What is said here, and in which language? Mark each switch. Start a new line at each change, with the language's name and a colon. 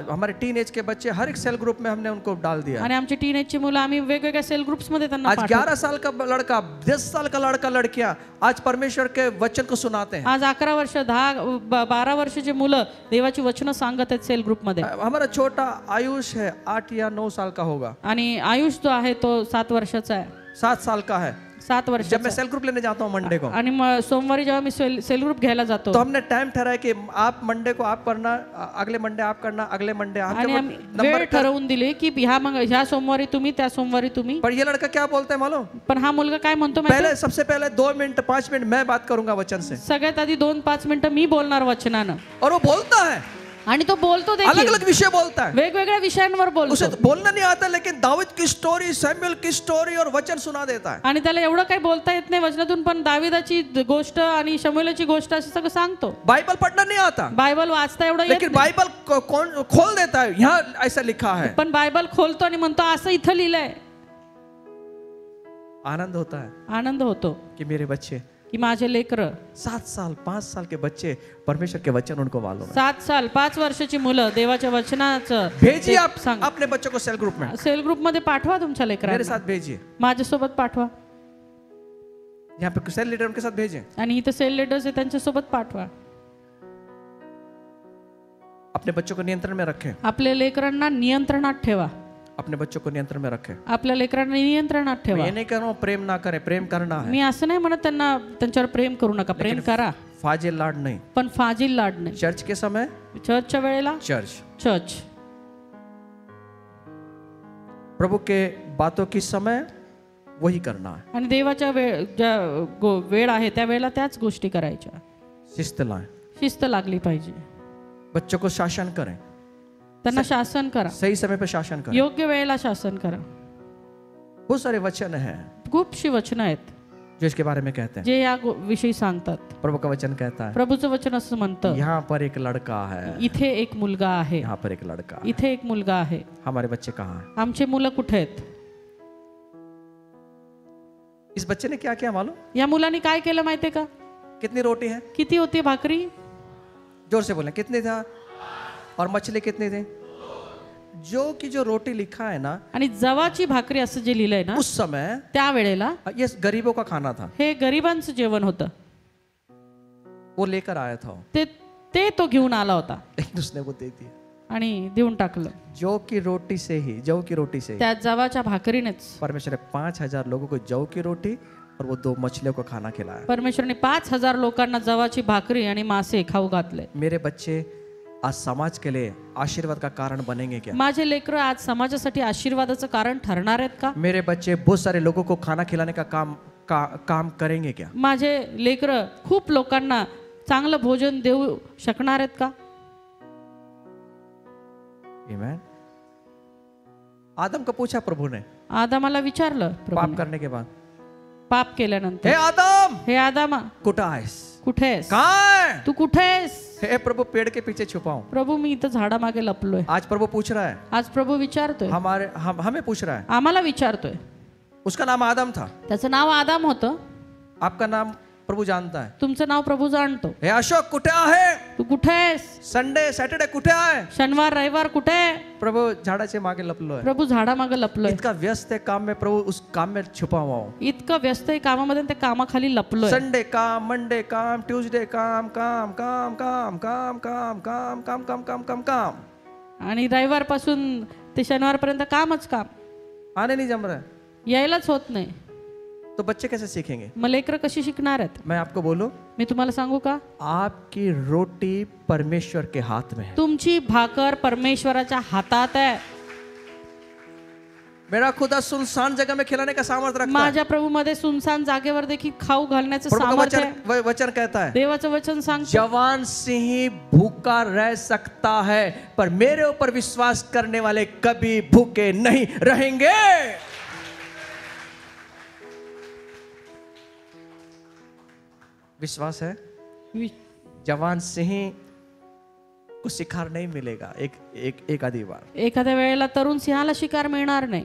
Hindi: हमारे टीनेज के बच्चे हर एक सेल ग्रुप में हमने उनको डाल दिया।
Marathi: आणि आमची टीनेजची मुलं आम्ही वेगवेगळ्या सेल ग्रुप्स मध्ये त्यांना आज पाठवतो.
Hindi: 11 साल का लड़का, 10 साल का लड़का, लड़कियां आज परमेश्वर के वचन को सुनाते हैं।
Marathi: आज 11 वर्ष, 12 वर्षाची मुलं देवाची वचनं सांगत आहेत सेल ग्रुप मध्ये.
Hindi: हमारा छोटा आयुष है 8 या 9 साल का होगा,
Marathi: आणि आयुष जो आहे तो 7 वर्षाचा आहे,
Hindi: 7 साल का है।
Marathi: 7
Hindi: जब
Marathi: वर्षाचा
Hindi: मैं सेल ग्रुप लेने जाता हूँ मंडे को,
Marathi: आणि सोमवारी जेव्हा मी सेल ग्रुप घ्यायला जातो
Hindi: तो हमने टाइम ठहराया कि आप मंडे को आप करना, अगले मंडे आप करना, अगले मंडे आप
Marathi: आणि आम्ही वेळ ठरवून दिली की ह्या सोमवारी तुम्ही, त्या सोमवारी तुम्ही.
Hindi: पर ये लड़का क्या बोलता है मालूम?
Marathi: पण हा मुलगा काय म्हणतो माहिती आहे?
Hindi: सबसे पहले 2 मिनट 5 मिनट मैं बात करूंगा वचन से,
Marathi: सगळ्यात आधी 2-5 मिनिटं मी बोलणार वचनानं.
Hindi: और वो बोलता है,
Marathi: आणि तो बोलतो देखील,
Hindi: अलग अलग विषय बोलता है,
Marathi: वेगवेगळ्या विषयांवर
Hindi: उसे
Marathi: बोलतो.
Hindi: बोलना नहीं आता, लेकिन दाऊद की स्टोरी, सैमुएल की स्टोरी और वचन सुना देता है।
Marathi: आणि त्याला एवढं काही बोलता येत नाही वचनातून, पण दाविदाची गोष्ट आणि शमूएलची गोष्ट असं सगळं सांगतो.
Hindi: बाइबल पढ़ना नहीं आता,
Marathi: बायबल वाचता एवढं येत
Hindi: लेकिन
Marathi: नाही,
Hindi: बाइबल कौन खोल देता है, यहाँ ऐसा लिखा है,
Marathi: पण बायबल खोलतो आणि म्हणतो असं इथं लिहिलंय.
Hindi: आनंद होता है
Marathi: आनंद होतो
Hindi: कि मेरे बच्चे,
Marathi: की माझे लेकर
Hindi: 7 साल 5 साल के बच्चे परमेश्वर के वचन उनको मालूम है।
Marathi: 7 साल 5 वर्षाची मुलं देवाच्या वचनाचं
Hindi: भेजिए आप
Marathi: सांग.
Hindi: अपने बच्चों को सेल ग्रुप में,
Marathi: सेल ग्रुप मध्ये पाठवा तुमच्या
Hindi: मेरे
Marathi: लेकरांना,
Hindi: साथ भेजिए,
Marathi: माझ्यासोबत पाठवा.
Hindi: यहाँ पे सेल लीडर उनके साथ भेजें।
Marathi: आणि इथं सेल लीडर्स आहे त्यांच्यासोबत पाठवा.
Hindi: अपने बच्चों को नियंत्रण में रखें,
Marathi: आपल्या लेकरांना नियंत्रणात ठेवा,
Hindi: अपने बच्चों को नियंत्रण में रखें।
Marathi: आपल्या लेकरांना नियंत्रणात
Hindi: मैं
Marathi: ठेवा.
Hindi: ये नहीं कह रहा हूँ प्रेम ना करें, प्रेम करना है,
Marathi: मी असं नाही म्हणत त्यांच्यावर प्रेम करू नका, प्रेम करा,
Hindi: फाजिल लाड नहीं।
Marathi: पण फाजिल लाड नाही.
Hindi: चर्च के समय
Marathi: चर्चच्या वेळेला
Hindi: चर्च, प्रभु के बातों की समय वही करना है।
Marathi: आणि देवाच्या वेळ आहे त्या वेळेला त्याच गोष्टी करायच्या.
Hindi: शिस्त लाएं,
Marathi: शिस्त लागली पाहिजे.
Hindi: बच्चों को शासन करें,
Marathi: त्यांना शासन करा,
Hindi: सही समय पर शासन करें।
Marathi: योग्य वेळेला शासन करा.
Hindi: बहुत सारे वचन हैं
Marathi: खूपशी वचनं आहेत
Hindi: जो इसके बारे में कहते हैं।
Marathi: जे या विषयी सांगतात.
Hindi: प्रभु का वचन कहता है
Marathi: प्रभूचं वचन असं म्हणतं,
Hindi: यहाँ पर एक लड़का है,
Marathi: इथे एक मुलगा आहे,
Hindi: यहाँ पर एक लड़का है।
Marathi: इथे एक मुलगा आहे.
Hindi: हमारे बच्चे कहाँ हैं?
Marathi: आमचे मुलं कुठे आहेत?
Hindi: इस बच्चे ने क्या किया मालूम?
Marathi: या मुलांनी काय केलं माहितीये का?
Hindi: कितनी रोटी है?
Marathi: किती होती भाकरी?
Hindi: जोर से बोलें, कितनी था? और मछली कितनी थी? जो रोटी लिखा है ना,
Marathi: आणि जवाची भाकरी असं जे लिहिलंय ना,
Hindi: उस समय
Marathi: त्या वेळेला
Hindi: ये गरीबों का खाना था।
Marathi: हे गरिबांचं जेवण होतं.
Hindi: वो लेकर आया था,
Marathi: ते तो घेऊन आला होता
Hindi: लेकिन उसने वो दे दिया।
Marathi: आणि देऊन टाकलं.
Hindi: जौ की रोटी से ही
Marathi: त्या जवाच्या भाकरीनेच
Hindi: परमेश्वर ने 5000 लोगों को जौ की रोटी और वो 2 मछलियों को खाना खिलाया।
Marathi: परमेश्वरने 5000 लोकांना जवाची भाकरी आणि मासे खाऊ घातले.
Hindi: मेरे बच्चे आज समाज के लिए आशीर्वाद का कारण बनेंगे क्या?
Marathi: माझे लेकरं आज समाजासाठी आशीर्वादाचं कारण ठरणार आहेत का?
Hindi: मेरे बच्चे बहुत सारे लोगों को खाना खिलाने का काम करेंगे क्या?
Marathi: माझे लेकरं खूप लोकांना चांगलं भोजन देऊ शकणार आहेत का?
Hindi: आमीन। आदम को पूछा प्रभु ने,
Marathi: आदामाला विचारलं
Hindi: पाप
Marathi: प्रभूने,
Hindi: करने के बाद,
Marathi: पाप केल्यानंतर,
Hindi: हे आदम,
Marathi: हे आदामा कुठं आहेस? कुठे आहेस?
Hindi: कहाँ है?
Marathi: तू कुठे आहेस?
Hindi: हे प्रभु पेड़ के पीछे छुपाऊं?
Marathi: प्रभू मी इथं झाडामागे लपलोय.
Hindi: आज प्रभु पूछ रहा है,
Marathi: आज प्रभू विचारतोय,
Hindi: हमें पूछ रहा है।
Marathi: आम्हाला विचारतोय.
Hindi: उसका नाम आदम था,
Marathi: त्याचं नाव आदाम होतं.
Hindi: आपका नाम प्रभु जानता है।
Marathi: तुमचं नाव प्रभू जाणतो. हे अशोक कुठे आहे? तू कुठे आहेस? संडे सॅटर्डे कुठे आहे? शनिवार रविवार कुठे आहे? प्रभु झाडाचे मागे लपलो है। प्रभू झाडामागे लपलोय.
Hindi: इतका व्यस्त है काम में, प्रभु उस काम में छुपा हुआ हूं।
Marathi: इतकं व्यस्त आहे कामामध्ये, त्या कामाखाली लपलोय.
Hindi: संडे काम, मंडे काम, ट्यूसडे काम, काम काम काम काम काम काम काम काम काम काम काम,
Marathi: आणि रविवार पासून ते शनिवार पर्यंत कामच काम.
Hindi: आने नहीं जम रहा है,
Marathi: यायलाच होत नाही.
Hindi: तो बच्चे कैसे सीखेंगे?
Marathi: मग लेकरं कशी शिकणार आहेत?
Hindi: मैं आपको बोलूं,
Marathi: मी तुम्हाला सांगू का?
Hindi: आपकी रोटी परमेश्वर के हाथ में है।
Marathi: तुमची भाकर परमेश्वराच्या हातात आहे.
Hindi: मेरा खुदा सुनसान जगह में खिलाने का सामर्थ्य रखता है।
Marathi: माझ्या प्रभू मध्ये सुनसान जागेवर देखील खाऊ घालण्याचं
Hindi: प्रभु का
Marathi: सामर्थ्य आहे.
Hindi: वचन कहता है,
Marathi: देवाचं वचन सांगतं,
Hindi: जवान सिंह भूखा रह सकता है पर मेरे ऊपर विश्वास करने वाले कभी भूखे नहीं रहेंगे। विश्वास है? जवान सिंह को शिकार नहीं मिलेगा एक आधी बार,
Marathi: एखाद्या वेळेला तरुण सिंहाला शिकार मिळणार नाही,